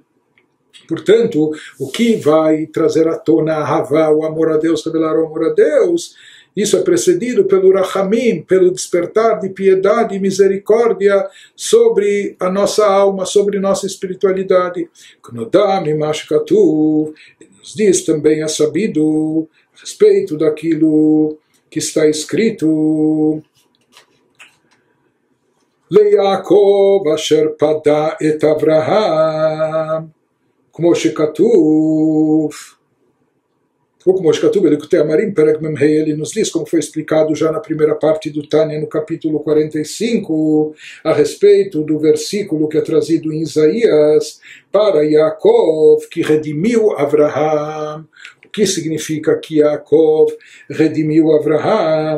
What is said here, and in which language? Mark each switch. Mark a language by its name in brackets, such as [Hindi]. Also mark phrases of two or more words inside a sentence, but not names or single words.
[Portuguese] Portanto, o que vai trazer à tona a Havá, o amor a Deus, revelar o amor a Deus, isso é precedido pelo Rachamim, pelo despertar de piedade e misericórdia sobre a nossa alma, sobre nossa espiritualidade. Nos diz também, é sabido, a respeito daquilo que está escrito, [Hebrew] ליעקב אשר פדה את אברהם, כמו שכתוב, בליקוטי אמרים פרק מ״ה, [Portuguese] ele nos diz, como foi explicado já na primeira parte do Tânia, no capítulo 45, a respeito do versículo que é trazido em Isaías, para Yaakov, que redimiu Avraham. O que significa que Yaakov redimiu Avraham?